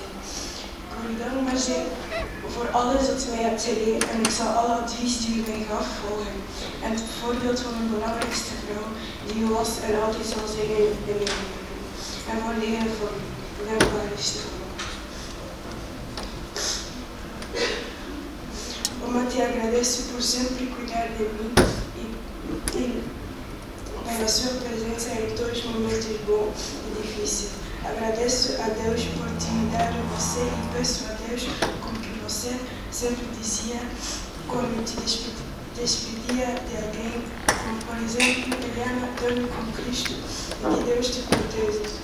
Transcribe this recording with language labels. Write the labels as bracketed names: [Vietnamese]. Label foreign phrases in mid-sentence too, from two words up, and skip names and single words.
[Dutch] Ik wil u dankbaar zijn voor alles wat u mij hebt geleerd en ik zal alle advies die u mij gaf volgen. En het voorbeeld van mijn belangrijkste vrouw die u was en altijd zal zijn in mijn leven. En voor leren voor dankbaar liefste oma. [Portuguese] Oma, te agradeço por sempre cuidar de mim e pela sua presença em todos os momentos bons e difíceis. Agradeço a Deus por te dar você e peço a Deus como que você sempre dizia quando te despedia de alguém, como por exemplo, Eliana, dorme com Cristo e que Deus te proteja.